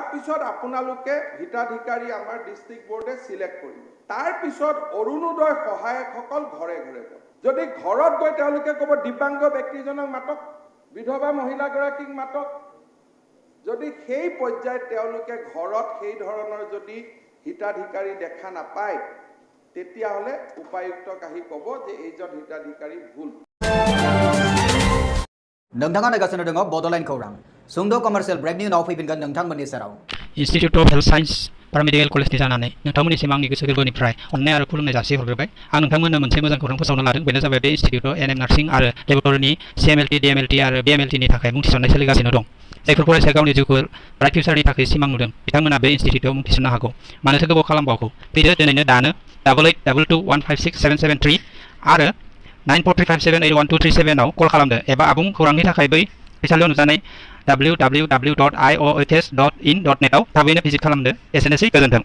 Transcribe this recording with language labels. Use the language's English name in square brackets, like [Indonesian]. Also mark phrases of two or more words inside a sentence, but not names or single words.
[Assamese] পিছত আপোনালোকে হিতাধিকাৰী আমাৰ ডিষ্ট্ৰিক্ট বোৰ্ডে সিলেক্ট কৰিব তাৰ পিছত অৰুণোদয় সহায়কসকল ঘৰে ঘৰে যাব যদি ঘৰত গৈ তেওঁলোকে ক'ব দিব্যাংগ ব্যক্তিজনক মাতক বিধৱা মহিলাগৰাকীক মাতক যদি সেই পৰ্যায়ত তেওঁলোকে ঘৰত সেই ধৰণৰ যদি হিতাধিকাৰী দেখা নাপায় তেতিয়াহ'লে উপায়ুক্তক আহি ক'ব যে এইজন হিতাধিকাৰী ভুল [Bodo] नोंथाङा नायगासिनो दङ बड'लेण्ड खौरां सुंद' [English] commercial break-ni [Bodo] उनाव फैफिनगोन नोंथांमोननि सेराव इन्स्टिट्यूट ऑफ हेल्थ साइंस पारामेडिकल कलेजनि जानानै नोंथांमोननिसिम आंनि गोसो गोरबोनिफ्राय अननाय आरो खुलुमनाय जासिहरग्रोबाय आं नोंथांमोननो मोनसे मोजां खौरां फोसावनो लादों बेनो जाबाय बे इन्स्टिट्यूटआव एनएम नार्सिं आरो लेबरेटरिनि CMLT DMLT आरो BMLT नि थाखाय मुं थिसननाय सोलिगासिनो दं जायफोर फरायसाया गावनि जिउखौ [English] bright future-ni [Bodo] थाखाय सिमां नुदों बिथांमोना बे इन्स्टिट्यूटआव मुं थिसननो हागौ मानोथो गोबाव खालामबावगौ फैदो दिनैनो दानो 8822156773 आरो 9435781237 आव कल खालामदो एबा आबुं खौरांनि थाखाय बै फैसालियाव नुजानाय www.iohs.in.net आव थाबैनो भिजिट खालामदो एसेनोसै गोजोन्थों